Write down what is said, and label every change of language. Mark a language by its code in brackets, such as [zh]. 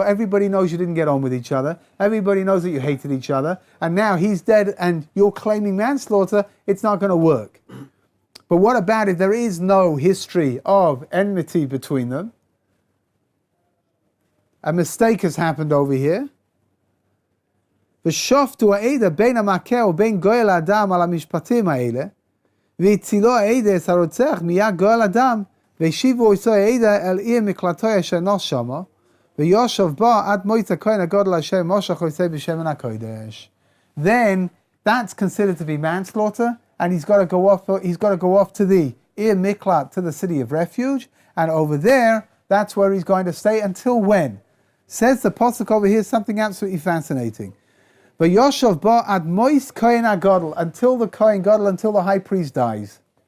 [en] Everybody knows you didn't get on with each other. Everybody knows that you hated each other. And now he's dead and you're claiming manslaughter. It's not going to work. But what about if there is no history of enmity between them? A mistake has happened over here. [he] ושופטו העדה בין המכה ובין גואל האדם על המשפטים האלה, והצילו העדה את הרוצח מיד גואל אדם, והשיבו איתו העדה אל עיר מקלטו אשר נוס שמה, ויושב בו עד מועצת הכהן הגדול אשר משה חוסה בשמן הקודש. [en] Then that's considered to be manslaughter, and he's got to go off to the Ir Miklat, to the city of refuge, and over there, that's where he's going to stay until when? Says the Pasuk over here something absolutely fascinating. [he] V'yoshav ba ad mois kohen hagadol, [en] until the kohen gadol, until the high priest dies.